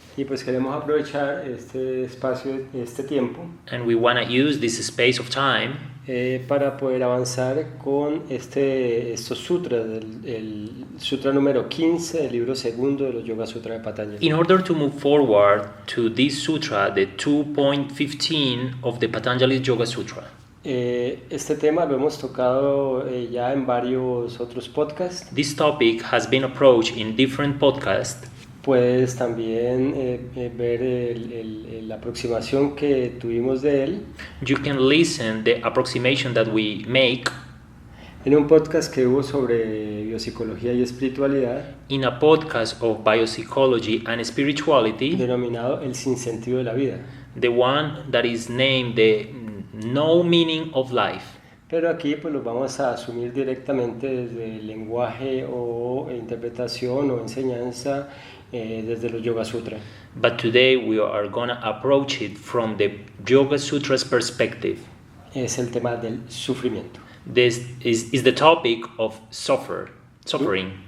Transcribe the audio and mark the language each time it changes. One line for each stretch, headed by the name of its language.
Spanish: Y pues queremos aprovechar este espacio, este tiempo,
English: And we want to use this space of time
Spanish: para poder avanzar con estos sutras, el sutra número 15 del libro segundo de los Yoga Sutra de Patanjali.
English: in order to move forward to this sutra, the 2.15 of the Patanjali's Yoga Sutra.
Spanish: Este tema lo hemos tocado ya en varios otros podcasts.
English: This topic has been approached in different podcasts.
Spanish: Puedes también ver la aproximación que tuvimos de él
English: You can listen the approximation that we make
Spanish: en un podcast que hubo sobre biopsicología y espiritualidad
English: in a podcast of biopsychology and spirituality,
Spanish: denominado El sinsentido de la vida.
English: the one that is named the no meaning of life.
Spanish: Pero aquí pues los vamos a asumir directamente desde el lenguaje o interpretación o enseñanza desde los Yoga Sutra.
English: But today we are gonna approach it from the Yoga Sutras perspective.
Spanish: Es el tema del sufrimiento.
English: This is the topic of suffering,